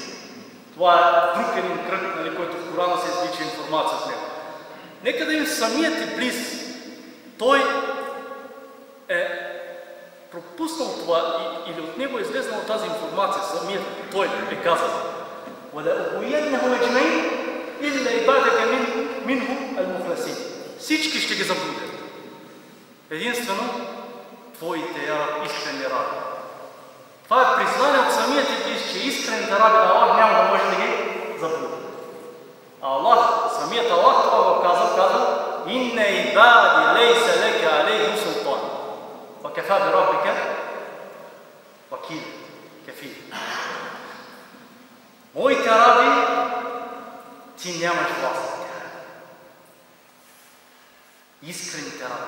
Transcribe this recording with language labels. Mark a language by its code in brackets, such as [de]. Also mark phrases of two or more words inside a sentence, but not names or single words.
[bg] Това е друг един кръг, който в Корана се извлича информация от него. Нека да им самият Иблис, той е пропуснал това или от него е излезнала тази информация, самият той е казал: [ar] "ولأغوينهم أجمعين إلا عبادك منهم المخلصين." [bg] Всички ще ги заблудят. Единствено твоите искрени раби. Това е признание от самият Иблис, че искрените раби на Аллах няма да може да ги заблуди. А Аллах, самият Аллах това го казва: [ar] "إن عبادي ليس لك عليهم سلطان، وكفى بربك وكيل، كفيل." [bg] Моите раби, ти нямаш власт. Искрените раби.